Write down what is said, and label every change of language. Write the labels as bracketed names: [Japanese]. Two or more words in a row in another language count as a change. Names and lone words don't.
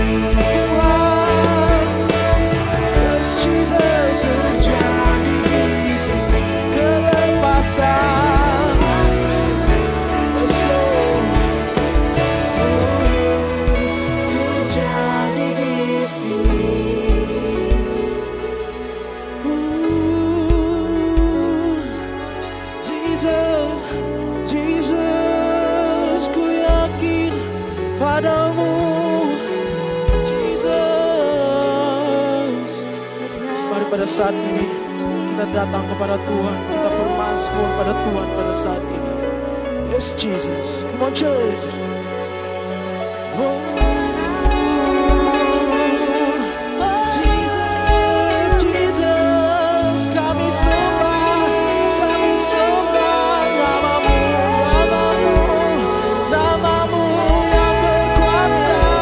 [English] Yes Jesus, [Indonesian] terjadi di sini kelepasan. [English] Yes Lord, [Indonesian] terjadi di sini. Jesus, Jesus, ku yakin padamu. Jesus, mari pada saat ini kita datang kepada Tuhan, kita bermazmur pada Tuhan pada saat ini. [English] Yes Jesus, come on church. [Indonesian] Jesus, Jesus, kami sembah namamu, namamu yang berkuasa.